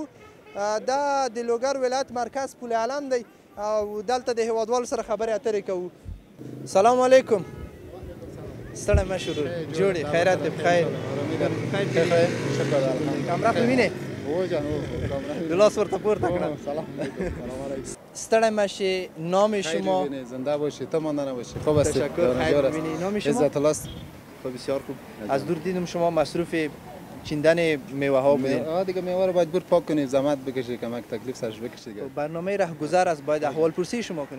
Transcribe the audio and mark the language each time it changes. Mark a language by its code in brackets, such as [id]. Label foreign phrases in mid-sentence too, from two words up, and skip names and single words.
[ps] دا د لوګر ولایت مرکز پل علم دی او دلته د هیوادوالو سره خبرې اترې کوو. [ar] سلام علیکم. [ps] ستړی مه شو، جوړې خیرات دی، بخیر. کامره خو وینې؟ د لاس ورته پورته کړه. ستړی مه شې. [fa] نام شما؟ زنده باشی، تو مانده نباشی. خوب هستی؟ تشکر. خیر ببینی. نام شما؟ عزت الله است. خب بسیار خوب. از دور دیدم شما مصروف چیندن میوه ها بودین. دیگه میوه رو باید پاک کنی، زحمت بکشی، کمک تکلیف سرش بکشی. برنامه رهگذر است، باید احوال پرسی شما کنیم.